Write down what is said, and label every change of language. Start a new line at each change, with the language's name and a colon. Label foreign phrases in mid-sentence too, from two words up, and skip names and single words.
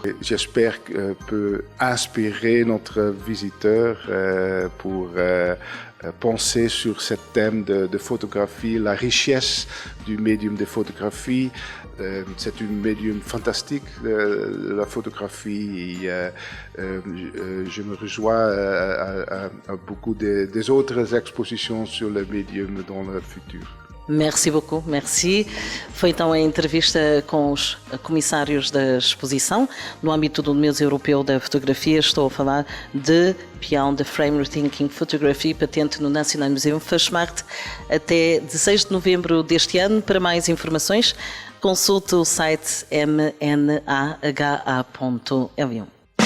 French: J'espère que peut inspirer notre visiteur pour penser sur ce thème de photographie, la richesse du médium de photographie. C'est un médium fantastique, la photographie. Et, je me rejoins à beaucoup des autres exposições sur le médium dans le futur. Merci beaucoup, merci.
Portuguese: Foi então a entrevista com os comissários da exposição. No âmbito do Museu Europeu da Fotografia, estou a falar de Beyond the Frame Rethinking Photography, patente no National Museum Fashmarkt, até 16 de novembro deste ano. Para mais informações, consulte o site mnah.lu.